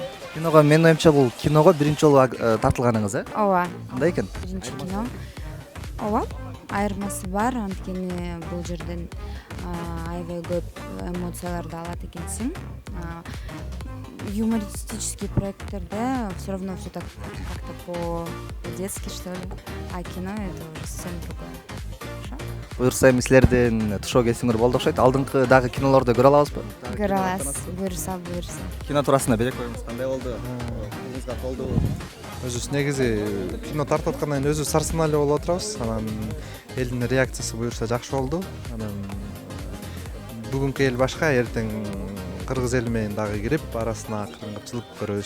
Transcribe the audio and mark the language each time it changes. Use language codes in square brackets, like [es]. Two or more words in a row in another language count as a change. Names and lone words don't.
[ky] Киного менин оюмча бул киного биринчи жолу тартылганыңыз, Ооба. Кандай экен? Биринчи кино. Ооба. Айырмасы бар, анткени бул жерден аябай көп эмоцияларды алат экенсиң. [ru] Юмористический проекттерде все равно все так как-то по-детски, что ли. А кино это уже совсем другое. [ky] Буюрса эми силердин тушоо келсеңер болду окшойт. Алдыңкы дагы кинолорду көрө алабызбы? Көрө аласыз, буюрса. Кино туурасында берек коюңуз. Кандай болду? Колуңузга колдубу? Өзүбүз негизи кино тартып аткандан кийин өзүбүз сарсанаа эле болуп отурабыз. Анан элдин реакциясы буюрса жакшы болду. Анан бүгүнкү эл башка, эртең кыргыз эли менен дагы кирип, арасына кыргызчылык көрөбүз.